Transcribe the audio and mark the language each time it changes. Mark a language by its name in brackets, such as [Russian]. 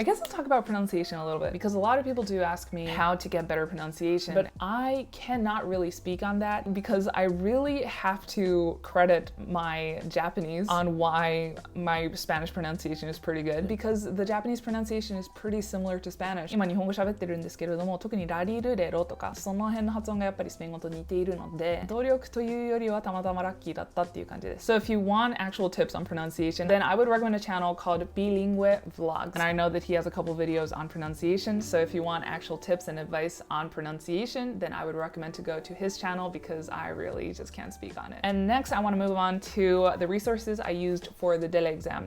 [English] I guess I'll talk about pronunciation a little bit because a lot of people do ask me how to get better pronunciation, but I cannot really speak on that because I really have to credit my Japanese on why my Spanish pronunciation is pretty good, because the Japanese pronunciation is pretty similar to Spanish. [Japanese] 今日本語喋ってるんですけれども、特にラリルレロとかその辺の発音がやっぱりスペイン語と似ているので、努力というよりはたまたまラッキーだったっていう感じです。 [English] So if you want actual tips on pronunciation, then I would recommend a channel called Bilingue Vlogs. And I know that he has a couple videos on pronunciation, so if you want actual tips and advice on pronunciation, then I would recommend to go to his channel because I really just can't speak on it. And next, I want to move on to the resources I used for the DELE exam.